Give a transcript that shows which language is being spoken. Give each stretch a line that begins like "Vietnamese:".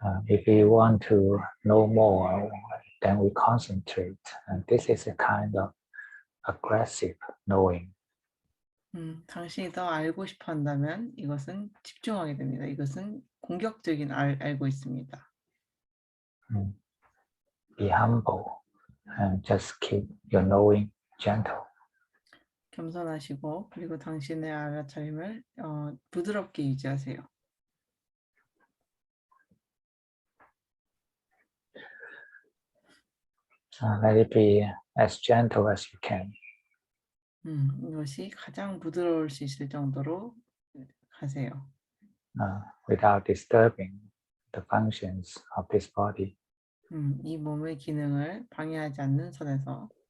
English: If we want to know more, then we concentrate. And this is a kind of aggressive knowing.
Korean: 당신이 더 알고 싶어 한다면 이것은 집중하게 됩니다. 이것은 공격적인 알고 있습니다.
English: Be humble and just keep your knowing gentle.
Korean: 겸손하시고 그리고 당신의 알아차림을 부드럽게 유지하세요.
English: Let it be as gentle as you can.
Korean: 이것이 가장 부드러울 수 있을 정도로 하세요.
English: Without disturbing the functions of this body.
Korean: 이 몸의 기능을 방해하지 않는 선에서